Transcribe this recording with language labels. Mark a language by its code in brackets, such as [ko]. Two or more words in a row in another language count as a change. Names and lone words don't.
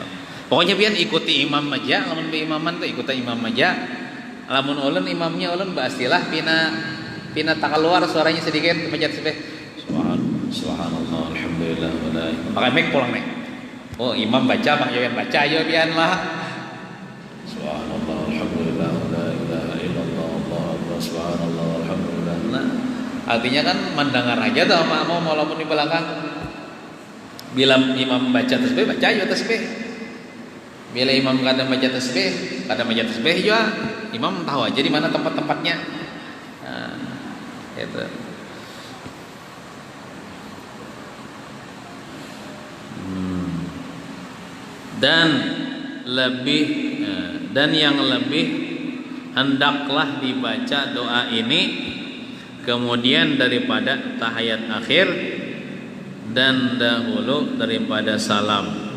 [bjn] Pokoknya biar ikuti imam aja, lamun be imaman tuh ikuti imam aja. Lamun ulun imamnya ulun bastilah pina tak keluar suaranya sedikit baca tasbih. [ar] سبحان الله، الحمد لله, [bjn] pakai mic pulang nih. Oh imam baca, bang Yoyan baca, ayo bian lah. [ar] سبحان الله، الحمد لله، لا إله إلا الله، الله أكبر، سبحان الله, الحمد لله. [bjn] Nah, artinya kan mendengar aja tuh makmum walaupun di belakang. Bila imam baca tasbih, baca ayo tasbih. Bila imam kadang baca tasbih, juga imam tahu aja di mana tempat-tempatnya. Nah, itu. [id] Dan yang lebih hendaklah dibaca doa ini kemudian daripada tahiyat akhir dan dahulu daripada salam.